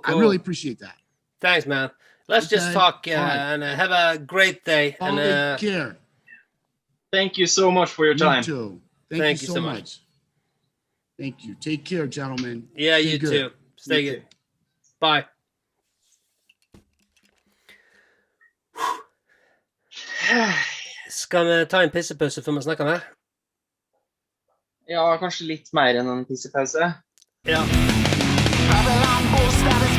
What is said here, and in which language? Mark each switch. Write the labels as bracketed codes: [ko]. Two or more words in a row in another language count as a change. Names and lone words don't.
[en] I really appreciate that. Thanks, man. Let's just talk and have a great day. Take care. Thank you so much for your time. You too. Thank you so much. Thank you. Take care, gentlemen. Yeah, Stay you good. too. Stay good. Bye. [no] Skal vi ta en pissepause før vi snakker mer? Ja, kanskje litt mer enn en pissepause. Ja.